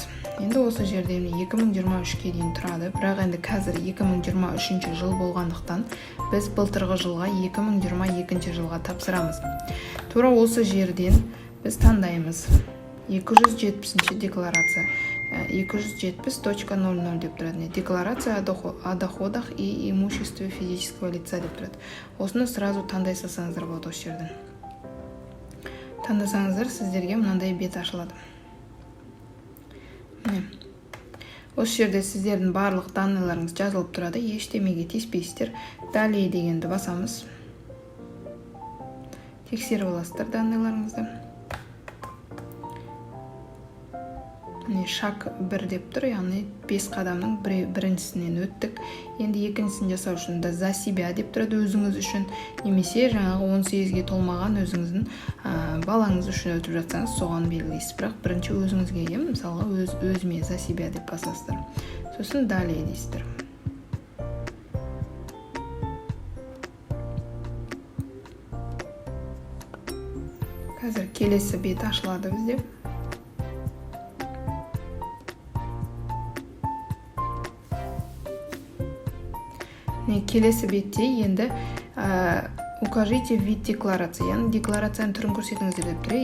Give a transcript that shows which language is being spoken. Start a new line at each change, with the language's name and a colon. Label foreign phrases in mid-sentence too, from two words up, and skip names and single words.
Kazakh: Енді осы жерде 2023-ке дейін тұрады, бірақ енді қазір 2023 жыл болғандықтан біз былтырғы жылға 2022 жылға тапсырамыз. Тура осы жерден біз таңдаймыз 270 декларация. 270.00 деп тұрады.
Russian: Декларация о доходах и имуществе физического лица
Kazakh: деп тұрады. Осыны сразу таңдай салсаңыздар болады осы жерден. Таңдасаңыздар, сіздерге мынандай бет ашылады. Осы жерде сіздердің барлық данныйларыңыз жазылып тұрады, ештемеге тиіспейсіздер. Далее дегенді басамыз. Тексеріп аласыздар данныйларыңызды. Шаг 1 деп тұр, яғни 5 қадамның біріншісінен өттік. Енді екіншісін жасау үшін да
Russian: за себя
Kazakh: деп тұрады, өзіңіз үшін, немесе жаңағы 18-ге толмаған өзіңіздің балаңыз үшін өтіп жатсаңыз, соған белгілейсіз. Бірақ бірінші өзіңізге, мысалға өзіме
Russian: за себя
Kazakh: деп басасыздар. Сосын далее дейсіздер. Қазір келесі бет ашылады бізде. Келесі бетте енді
Russian: укажите вид декларация,
Kazakh: яғни декларацияның түрін көрсетіңіздер деп тұр.